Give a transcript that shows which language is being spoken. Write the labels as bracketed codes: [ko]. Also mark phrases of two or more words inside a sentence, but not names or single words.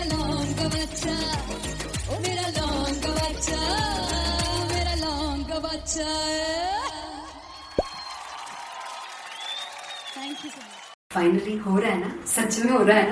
[hi] लौंग बच्चा ओ मेरा लौंग बच्चा मेरा लौंग बच्चा [en] Thank you so much [hi] फाइनली हो रहा है ना, सच में हो रहा है ना।